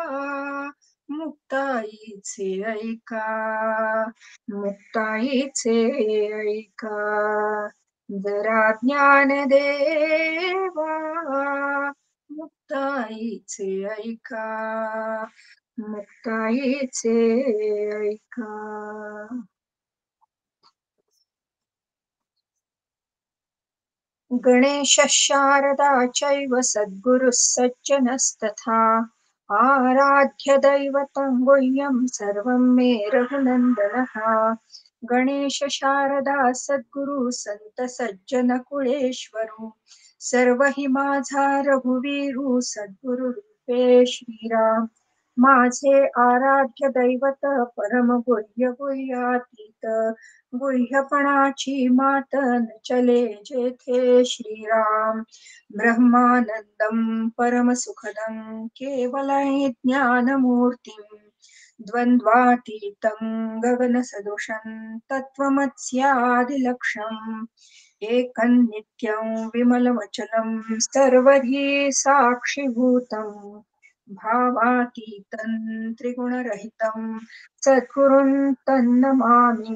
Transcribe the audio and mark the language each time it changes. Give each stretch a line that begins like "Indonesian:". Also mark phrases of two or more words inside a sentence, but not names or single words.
Marathi: मुक्ताईचे ऐका, मुक्ताईचे ऐका, जरा ज्ञान देवा मुक्ताईचे ऐका, मुक्ताईचे ऐका.
Sanskrit: गणेश शारदा चैव सद्गुरुः सज्जनस्तथा, आराध्य दैवतं गुह्यं सर्वं मे रघुनन्दनः.
Marathi: गणेश शारदा सद्गुरु संत सज्जन कुळेश्वरू, सर्व हि माझा रघुवीरू सद्गुरु रूपे श्रीराम. माझे आराध्य दैवत परम गुह्य गुह्यातीत, गुह्यपणाची मात न चले जेथे श्रीराम.
Sanskrit: ब्रह्मानंदं परमसुखदं केवलं ज्ञानमूर्तिं, द्वन्द्वातीतं गगनसदृशं तत्त्वमस्यादिलक्ष्यम्. एकं नित्यं विमलमचलं सर्वधी साक्षिभूतं, भावातीतं त्रिगुणरहितं सद्गुरुं तन्नमामि.